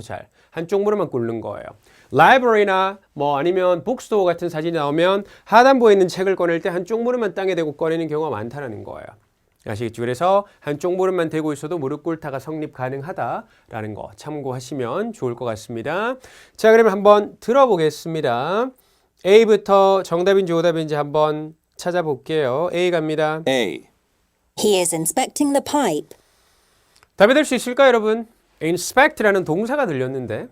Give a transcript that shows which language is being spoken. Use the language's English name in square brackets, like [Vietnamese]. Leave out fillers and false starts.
[Korean] 잘 한쪽 무릎만 꿇는 거예요. 라이브러리나 뭐 아니면 북스토어 같은 사진이 나오면 하단부에 있는 책을 꺼낼 때 한쪽 무릎만 땅에 대고 꺼내는 경우가 많다는 거예요. 아시겠죠? 그래서 한쪽 무릎만 대고 있어도 무릎 꿇다가 성립 가능하다라는 거 참고하시면 좋을 것 같습니다. 자, 그러면 한번 들어보겠습니다. A부터 정답인지 오답인지 한번 찾아볼게요. A 갑니다. A. [English] He is inspecting the pipe. [Korean] 답이 될 수 있을까요, 여러분? inspect라는 동사가 들렸는데